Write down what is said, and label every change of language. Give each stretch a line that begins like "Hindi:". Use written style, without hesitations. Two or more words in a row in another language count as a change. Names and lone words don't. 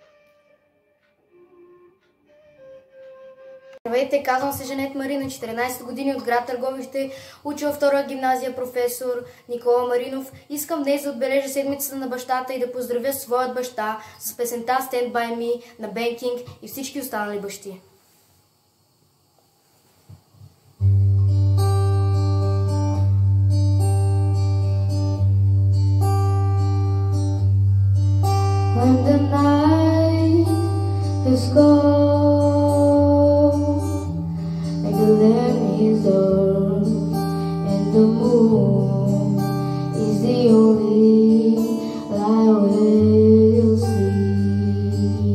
Bulgarian: Здравейте, казвам се Жанет Марина, 14 години от град Търговище, уча във втора гимназия професор Никола Маринов. Искам днес да отбележа седмицата на бащата и да поздравя своят баща с песента Stand By Me на Ben King и всички останали бащи.
English: When the night is cold and the land is dark and the moon is the only light we'll see.